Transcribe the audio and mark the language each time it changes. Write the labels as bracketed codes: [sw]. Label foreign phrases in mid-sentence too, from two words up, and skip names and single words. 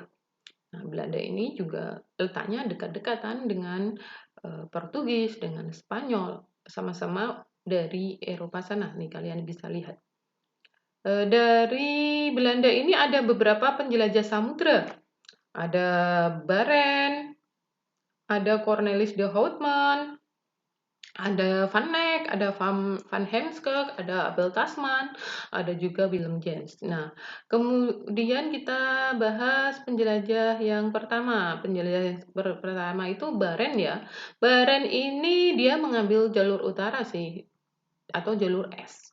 [id] Nah, Belanda ini juga letaknya dekat-dekatan dengan Portugis, dengan Spanyol, sama-sama dari Eropa sana. Nih kalian bisa lihat. Dari Belanda ini ada beberapa penjelajah samudra. Ada Barents, ada Cornelis de Houtman, ada Van Eyck, ada Van Heemskerck, ada Abel Tasman, ada juga Willem James. Nah, kemudian kita bahas penjelajah yang pertama. Penjelajah yang pertama itu Barents ya. Barents ini dia mengambil jalur utara sih, atau jalur es.